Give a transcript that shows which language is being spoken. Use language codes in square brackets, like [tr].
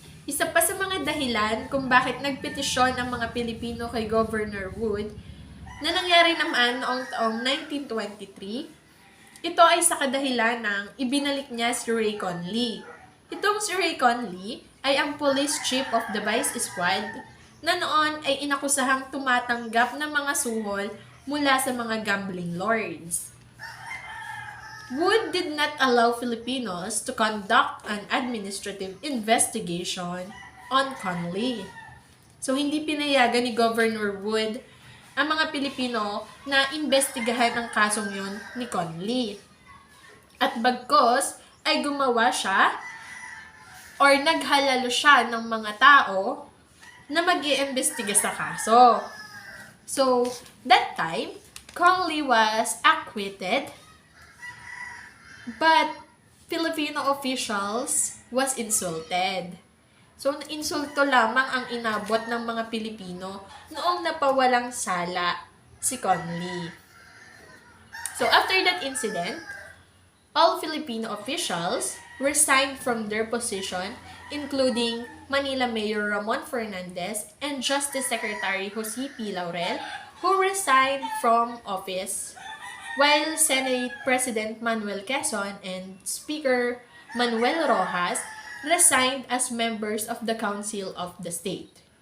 [tl] Isa pa sa mga dahilan kung bakit nagpetisyon ang mga Pilipino kay Governor Wood na nangyari naman noong taong 1923 Ito ay sa kadahilan ng ibinalik niya si Ray Conley. Itong si Ray Conley ay ang [en] police chief of the Vice Squad [tl] na noon ay inakusahang tumatanggap ng mga suhol mula sa mga gambling lords. [en] Wood did not allow Filipinos to conduct an administrative investigation on Conley. [tl] So, hindi pinayagan ni Governor Wood ang mga Pilipino na imbestigahan ang kasong yun ni Conley. At bagkos ay gumawa siya or naghalalo siya ng mga tao na mag-iimbestiga sa kaso. [en] So, that time, Conley was acquitted, but Filipino officials was insulted. [tl] So, insulto lamang ang inabot ng mga Pilipino noong napawalang sala si Conley. [en] So, after that incident, all Filipino officials resigned from their position, including Manila Mayor Ramon Fernandez and Justice Secretary Jose P. Laurel, who resigned from office, while Senate President Manuel Quezon and Speaker Manuel Rojas resigned as members of the Council of the State.